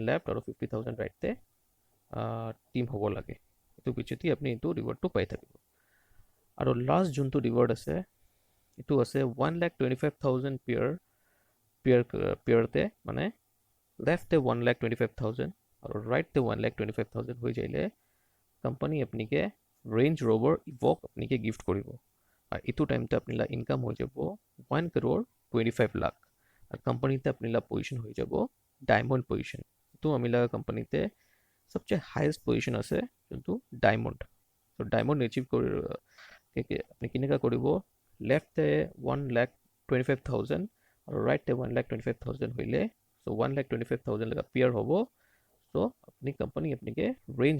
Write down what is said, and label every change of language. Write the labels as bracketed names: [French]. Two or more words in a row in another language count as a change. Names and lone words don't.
[Assamese] লেফ্ট আৰু 50,000 ৰাইটতে টিম হ'ব লাগে এইটো পিছতে আপুনি এইটো ৰিৱাৰ্ডটো পাই থাকিব আৰু লাষ্ট যোনটো ৰিৱাৰ্ড আছে এইটো আছে 1,25,000 পেয়াৰতে মানে লেফ্টে 1,25,000 আৰু ৰাইটতে 1,25,000 হৈ যাইলে কোম্পানী আপোনালোকে ৰেঞ্জ ৰ'ভাৰ ইভক আপোনালোকে গিফ্ট কৰিব আর ইটো টাইমতে আপনার ইনকাম হয়ে যাব 1,25 লাখ আর কোম্পানিতে আপনার পজিশন হয়ে যাব [English] diamond position [Assamese] তো আমি কোম্পানিতে সবচেয়ে [English] highest position [Assamese] আছে যোনটো ডায়মন্ড তো ডায়মন্ড এচিভ করে আপনি কেনেকা করব লেফটে 1,25,000 আর রাইটে 1,25,000 হইলে সো 1,25,000 লাগা পেয়ার হব সো আপনি কোম্পানি আপনাকে রেঞ্জ